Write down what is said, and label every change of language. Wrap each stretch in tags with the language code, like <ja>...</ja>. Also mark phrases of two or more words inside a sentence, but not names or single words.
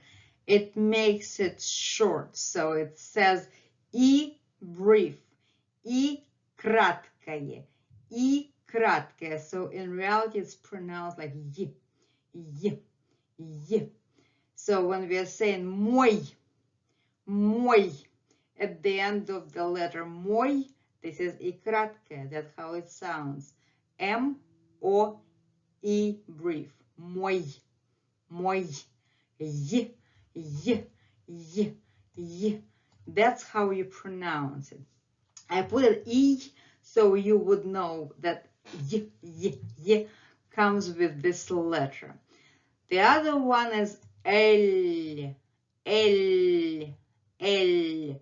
<en>It makes it short, so it says И brief,</en> <ru>И краткое, И краткое.</ru> <en>So in reality, it's pronounced like Y, Y, Y. So when we are saying мой, at the end of the letter мой, this is</en> <ru>И краткое.</ru> <en>That's how it sounds. M-O-I brief, мой, Y. Y, y, y. That's how you pronounce it. I put an E so you would know that y, y, y comes with this letter. The other one is L, L, L.</en>